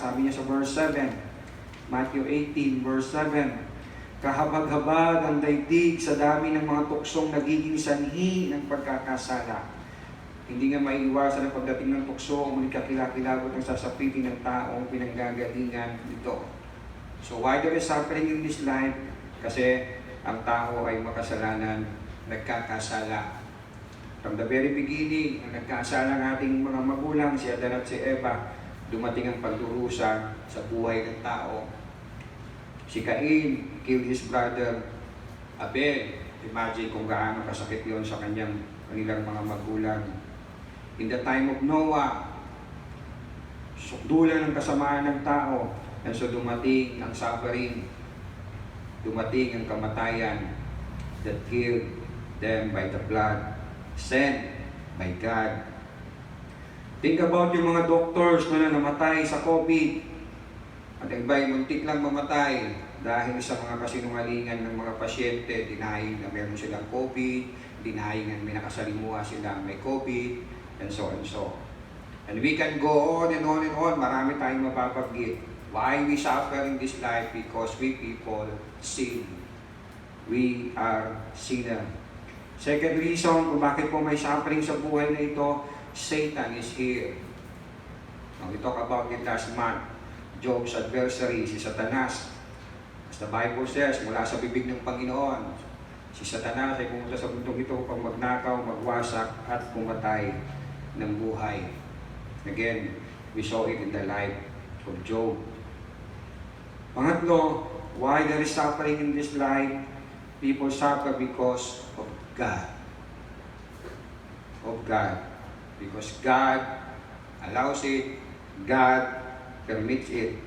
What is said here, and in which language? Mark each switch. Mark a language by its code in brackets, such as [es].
[tl] Sabi niya sa verse 7, Matthew 18 verse 7, kahabag-habag ang daigdig sa dami ng mga tuksong nagiging sanhi ng pagkakasala. Hindi nga maiiwasan ang pagdating ng tukso o muli kakilakilabot ang sasapitin ng taong pinanggagalingan nito. [en] So why there is suffering in this life? [tl] Kasi ang tao ay makasalanan, nagkakasala. [en] From the very beginning, [tl] ang nagkasala ng ating mga magulang, si Adan at si Eva, dumating ang pagdurusa sa buhay ng tao. [en] Si Cain killed his brother Abel. [tl] Imagine kung gaano kasakit yon sa kanilang mga magulang. [en] In the time of Noah, [tl] sukdulan ng kasamaan ng tao. [en] And so dumating ang suffering, [tl] dumating ang kamatayan [en] that killed them by the blood sent by God. [tl] Think about yung mga doctors na namatay sa COVID. At ang iba'y muntik lang mamatay dahil sa mga kasinungalingan ng mga pasyente, denying na meron silang COVID, denying na may nakasalimuha silang may COVID, and so on and so. [en] And we can go on and on and on. [tl] Marami tayong mapapaggit. [en] Why we suffer in this life? Because we people sin. We are sinner. [tl] Second reason kung bakit po may suffering sa buhay na ito, [en] Satan is here. Now, we talk about it last month. Job's adversary, si Satanas. As the Bible says, [tl] mula sa bibig ng Panginoon, si Satanas ay pumunta sa mundong ito upang magnakaw, magwasak, at pumatay ng buhay. [en] Again, we saw it in the life of Job. Pangatlo, why there is suffering in this life? People suffer because of God. Of God. Because God allows it, God permits it.